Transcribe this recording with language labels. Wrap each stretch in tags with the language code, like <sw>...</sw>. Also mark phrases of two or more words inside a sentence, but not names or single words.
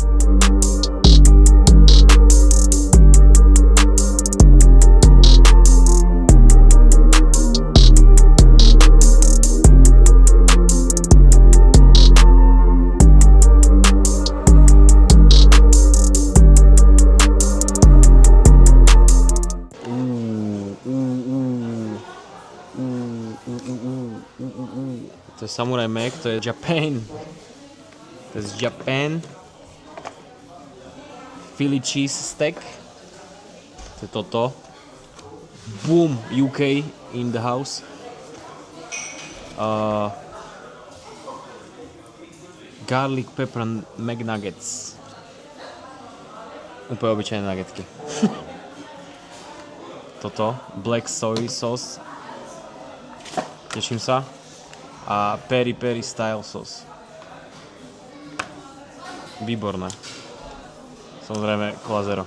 <sk>To je Samurai Mac, to je Japan. To je z Japan. Philly cheese steak. To je toto.</sk> <en>Boom, UK in the house. Garlic pepper McNuggets.</en> <sk>Úplne obyčajné nuggetky.</sk> <en>Toto, black soy sauce.</en> <sk>Teším sa.</sk> <en>A peri peri style sauce.</en> <sk>Výborné. Samozrejme Cola Zero.</sk>